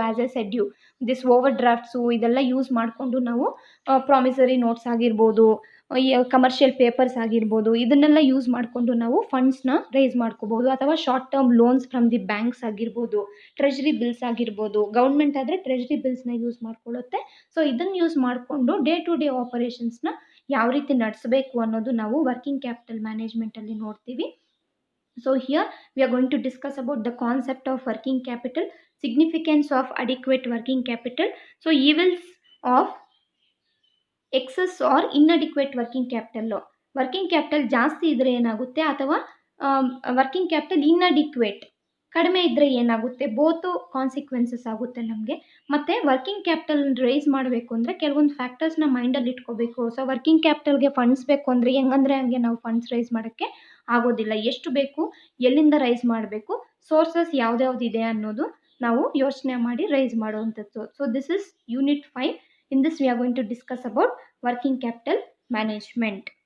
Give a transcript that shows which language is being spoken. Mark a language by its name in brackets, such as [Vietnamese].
[Kannada] As A said you this over grafts ಇದೆಲ್ಲ use ಮಾಡಿಕೊಂಡು ನಾವು ಪ್ರಾಮಿಸರಿ ನೋಟ್ಸ್ ಆಗಿರ್ಬೋದು, ಈ ಕಮರ್ಷಿಯಲ್ ಪೇಪರ್ಸ್ ಆಗಿರ್ಬೋದು, ಇದನ್ನೆಲ್ಲ ಯೂಸ್ ಮಾಡಿಕೊಂಡು ನಾವು ಫಂಡ್ಸ್ನ ರೈಸ್ ಮಾಡ್ಕೋಬೋದು. ಅಥವಾ short term loans from the banks ಆಗಿರ್ಬೋದು, ಟ್ರೆಜರಿ ಬಿಲ್ಸ್ ಆಗಿರ್ಬೋದು. ಗೌರ್ಮೆಂಟ್ ಆದರೆ ಟ್ರೆಜರಿ ಬಿಲ್ಸ್ನ ಯೂಸ್ ಮಾಡ್ಕೊಳ್ಳುತ್ತೆ. ಸೊ ಇದನ್ನು ಯೂಸ್ ಮಾಡಿಕೊಂಡು ಡೇ ಟು ಡೇ ಆಪರೇಷನ್ಸ್ನ ಯಾವ ರೀತಿ ನಡೆಸಬೇಕು ಅನ್ನೋದು ನಾವು ವರ್ಕಿಂಗ್ ಕ್ಯಾಪಿಟಲ್ ಮ್ಯಾನೇಜ್ಮೆಂಟಲ್ಲಿ ನೋಡ್ತೀವಿ. [English] So here we are going to discuss about the concept of working capital, significance of adequate working capital. So evils of excess or inadequate working capital. [Kannada] Working capital ಜಾಸ್ತಿ ಇದ್ದರೆ ಏನಾಗುತ್ತೆ, ಅಥವಾ ವರ್ಕಿಂಗ್ ಕ್ಯಾಪಿಟಲ್ ಇನ್ಅಡಿಕ್ವೇಟ್ ಕಡಿಮೆ ಇದ್ದರೆ ಏನಾಗುತ್ತೆ, both consequences ಆಗುತ್ತೆ ನಮಗೆ. ಮತ್ತು ವರ್ಕಿಂಗ್ ಕ್ಯಾಪಿಟಲ್ ರೈಸ್ ಮಾಡಬೇಕು ಅಂದರೆ ಕೆಲವೊಂದು ಫ್ಯಾಕ್ಟರ್ಸ್ನ ಮೈಂಡಲ್ಲಿ ಇಟ್ಕೋಬೇಕು. ಸೊ ವರ್ಕಿಂಗ್ ಕ್ಯಾಪಿಟಲ್ಗೆ ಫಂಡ್ಸ್ ಬೇಕು ಅಂದರೆ ಹೆಂಗಂದರೆ ಹಂಗೆ ನಾವು ಫಂಡ್ಸ್ ರೈಸ್ ಮಾಡೋಕ್ಕೆ ಆಗೋದಿಲ್ಲ. ಎಷ್ಟು ಬೇಕು, ಎಲ್ಲಿಂದ ರೈಸ್ ಮಾಡಬೇಕು, ಸೋರ್ಸಸ್ ಯಾವ್ದ್ಯಾವ್ದಿದೆ ಅನ್ನೋದು ನಾವು ಯೋಚನೆ ಮಾಡಿ ರೈಸ್ ಮಾಡುವಂಥದ್ದು. [English] So this is unit 5. In this we are going to discuss about working capital management.